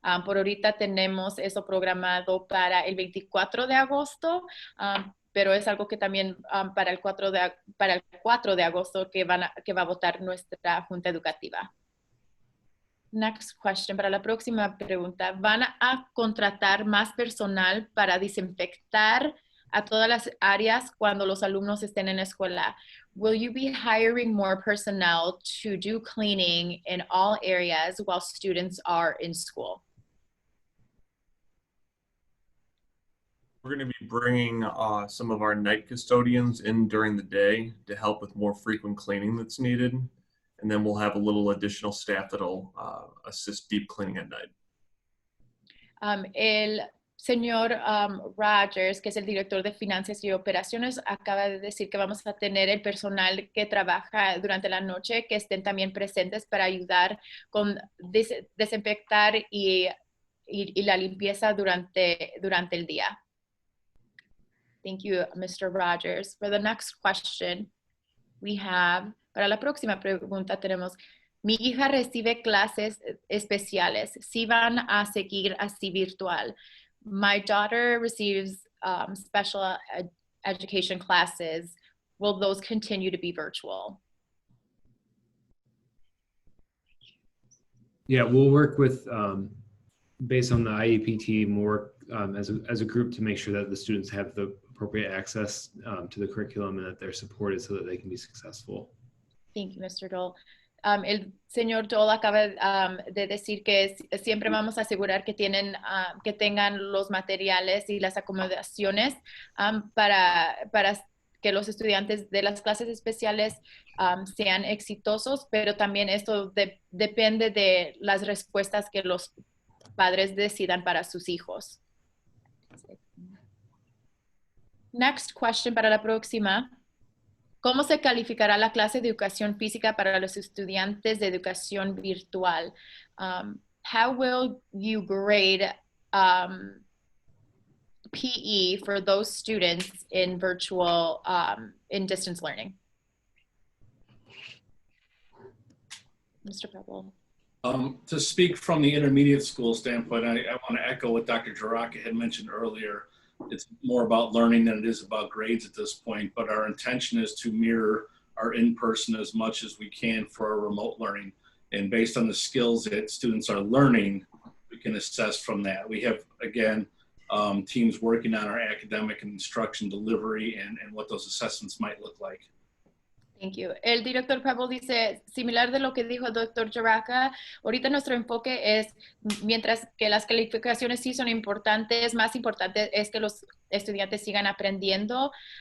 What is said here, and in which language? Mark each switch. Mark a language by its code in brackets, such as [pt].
[es] Por ahorita tenemos eso programado para el 24 de agosto, pero es algo que también para el 4 de agosto que va a votar nuestra junta educativa. [en] Next question, [es] para la próxima pregunta, ¿van a contratar más personal para desinfectar a todas las áreas cuando los alumnos estén en la escuela? [en] Will you be hiring more personnel to do cleaning in all areas while students are in school? We're going to be bringing some of our night custodians in during the day to help with more frequent cleaning that's needed. And then we'll have a little additional staff that'll assist deep cleaning at night. [es] El señor Rogers, que es el director de finanzas y operaciones, acaba de decir que vamos a tener el personal que trabaja durante la noche, que estén también presentes para ayudar con desinfectar y la limpieza durante el día. [en] Thank you, Mr. Rogers. For the next question, we have, [es] para la próxima pregunta tenemos, mi hija recibe clases especiales. ¿Sí van a seguir así virtual? [en] My daughter receives special education classes. Will those continue to be virtual? Yeah, we'll work with, based on the IEP team, we'll work as a group to make sure that the students have the appropriate access to the curriculum and that they're supported so that they can be successful. Thank you, Mr. Dole. [es] el señor Joel acaba de decir que siempre vamos a asegurar que que tengan los materiales y las acomodaciones para que los estudiantes de las clases especiales sean exitosos, pero también esto depende de las respuestas que los padres decidan para sus hijos. [en] Next question [es] para la próxima. ¿Cómo se calificará la clase de educación física para los estudiantes de educación virtual? [en] How will you grade PE for those students in virtual, in distance learning? Mr. Pebble. To speak from the intermediate school standpoint, I want to echo what Dr. Jaraka had mentioned earlier. It's more about learning than it is about grades at this point, but our intention is to mirror our in-person as much as we can for our remote learning. And based on the skills that students are learning, we can assess from that. We have, again, teams working on our academic and instruction delivery and what those assessments might look like. Thank you. [es] El director Pebble dice, similar de lo que dijo el doctor Jaraka, ahorita nuestro enfoque es, mientras que las calificaciones sí son importantes, más importante es que los estudiantes sigan aprendiendo.